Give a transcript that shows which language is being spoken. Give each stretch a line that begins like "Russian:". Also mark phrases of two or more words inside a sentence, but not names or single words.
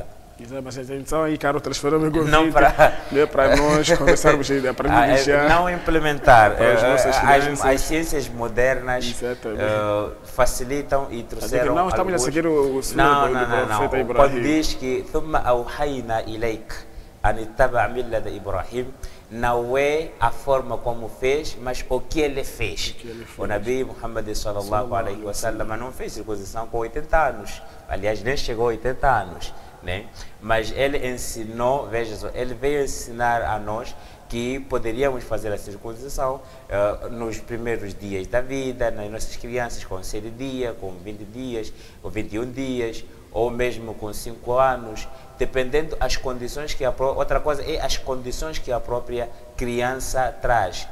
Portuguese: Então, aí, Caro, transferamos o não para nós conversarmos e aprender não implementar. As ciências modernas facilitam e trouxeram. Não estamos a seguir o senhor do profeta Ibrahim. Quando diz que
Arabic: ثم أوحينا إليك أن اتبع ملة إبراهيم,
Portuguese: não é a forma como fez, mas o que ele fez. O Nabi Muhammad
Arabic: صلى الله عليه وسلم
Portuguese: não fez circuncisão com 80 anos. Aliás, nem chegou a 80 anos. Né? Mas ele ensinou, veja só, ele veio ensinar a nós que poderíamos fazer a circuncisão nos primeiros dias da vida, nas nossas crianças com 7 dias, com 20 dias, com 21 dias, ou mesmo com 5 anos, dependendo das condições que outra coisa é as condições que a própria criança traz.